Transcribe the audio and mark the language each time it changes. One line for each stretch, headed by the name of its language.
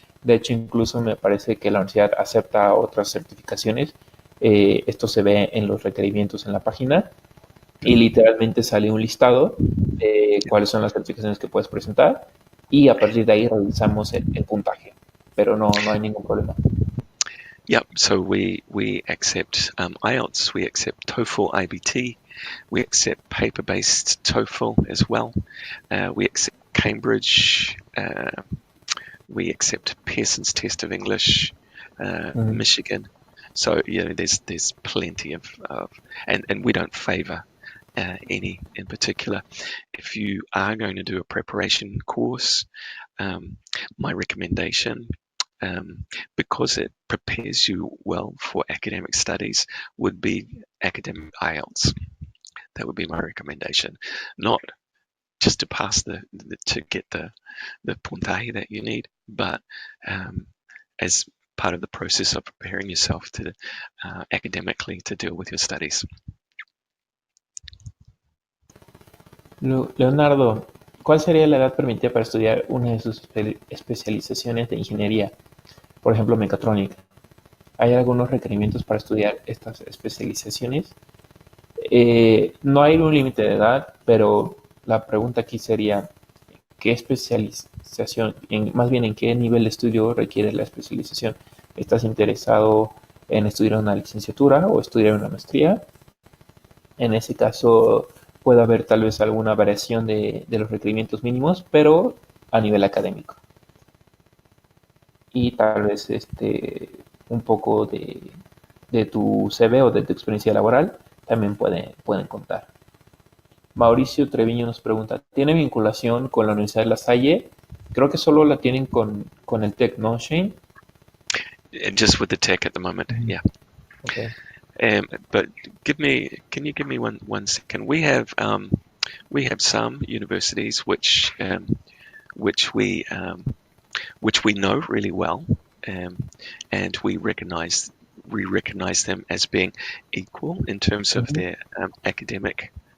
Spanish: De hecho, incluso me parece que la universidad acepta otras certificaciones. Esto se ve en los requerimientos en la página y literalmente sale un listado de cuáles son las certificaciones que puedes presentar y a partir de ahí revisamos el puntaje, pero no hay ningún problema.
English: Yep. So we accept IELTS, we accept TOEFL IBT, we accept paper-based TOEFL as well. We accept Cambridge. We accept Pearson's Test of English, Michigan. So there's plenty of and we don't favour any in particular. If you are going to do a preparation course, my recommendation, because it prepares you well for academic studies, would be academic IELTS. That would be my recommendation. Not just to pass to get the puntaje that you need, but as part of the process of preparing yourself to academically to deal with your studies.
Spanish: Leonardo, ¿cuál sería la edad permitida para estudiar una de sus especializaciones de ingeniería? Por ejemplo, mecatrónica. ¿Hay algunos requerimientos para estudiar estas especializaciones? No hay un límite de edad, pero la pregunta aquí sería, ¿qué especialización, más bien en qué nivel de estudio requiere la especialización? ¿Estás interesado en estudiar una licenciatura o estudiar una maestría? En ese caso puede haber tal vez alguna variación de los requerimientos mínimos, pero a nivel académico. Y tal vez un poco de tu CV o de tu experiencia laboral también pueden contar. Mauricio Treviño nos pregunta, ¿tiene vinculación con la Universidad de La Salle? Creo que solo la tienen con el TEC, ¿no, Shane?
English: Just with the tech at the moment, yeah. Okay. But can you give me one second? We have some universities which we know really well, and we recognize them as being equal in terms of their academic